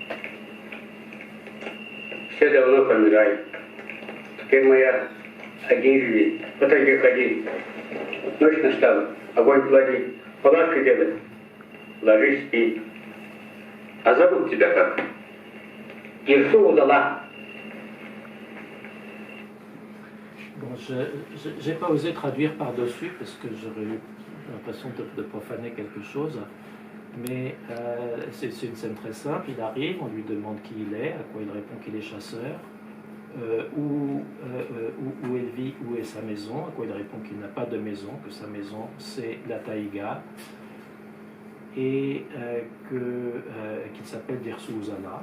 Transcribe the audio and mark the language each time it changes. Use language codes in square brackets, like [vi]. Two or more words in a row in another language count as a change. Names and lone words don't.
[ru] Все давно помирают. Теперь моя один живет. По тайге ходи. Ночь настала. Огонь клади. Палатка делай. Ложись, спи. А зовут тебя как? Дирсу Узала. [fr] Bon, je n'ai pas osé traduire par-dessus parce que j'aurais eu l'impression de profaner quelque chose. Mais c'est une scène très simple. Il arrive, on lui demande qui il est, à quoi il répond qu'il est chasseur, où il vit, où est sa maison, à quoi il répond qu'il n'a pas de maison, que sa maison c'est la taïga, et qu'il s'appelle Dirsu Uzala.